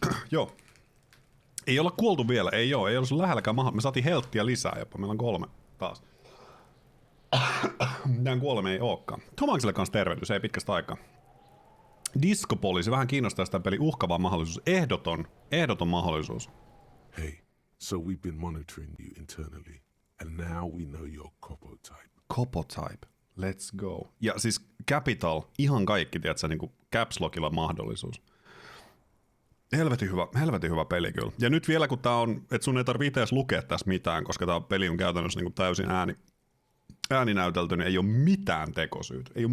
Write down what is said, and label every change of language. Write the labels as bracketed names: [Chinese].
[Finnish] Joo. Ei olla kuoltu vielä. Ei ole sun lähelläkään mahdollista. Me saatiin helttiä lisää jopa. Meillä on 3 taas. Mitään kuolemme ei ookaan. Tomakselle kanssa tervehdys, ei pitkästä aikaa. Disco-poliisi, vähän kiinnostaa sitä peli. Uhkava mahdollisuus. Ehdoton mahdollisuus. [English] Hey, so we've been monitoring you internally, and now we know your copotype. Copotype. Let's go. [Finnish] Ja siis Capital, ihan kaikki, tiedätkö, niin kuin Caps Lockilla mahdollisuus. Helvetin hyvä peli kyllä. Ja nyt vielä kun tää on, että sun ei tarvitse edes lukea tässä mitään, koska tää peli on käytännössä niin kuin täysin ääninäytelty, niin ei ole mitään tekosyytä.